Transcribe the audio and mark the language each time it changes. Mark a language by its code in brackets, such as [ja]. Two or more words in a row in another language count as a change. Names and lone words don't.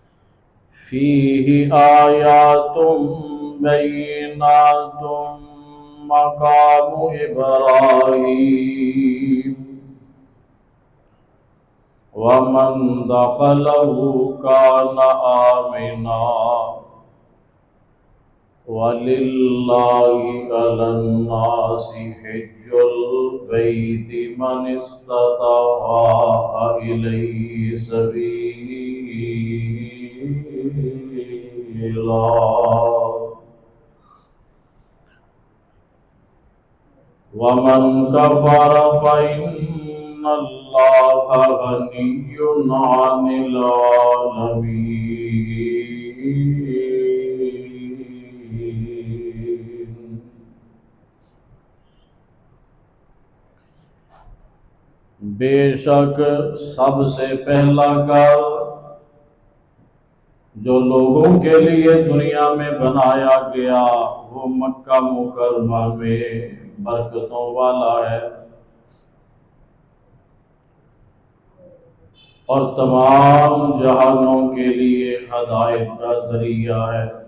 [ar] فيه آيات بينات مقام إبراهيم ومن دخله كان آمنا ولله على الناس حج البيت من استطاع إليه سبيلا. ومن كفر فإن الله غني عن العالمين. [ur] بے شک سب سے پہلا گھر جو لوگوں کے لیے دنیا میں بنایا گیا وہ مکہ مکرمہ میں برکتوں والا ہے اور تمام جہانوں کے لیے ہدایت کا ذریعہ ہے.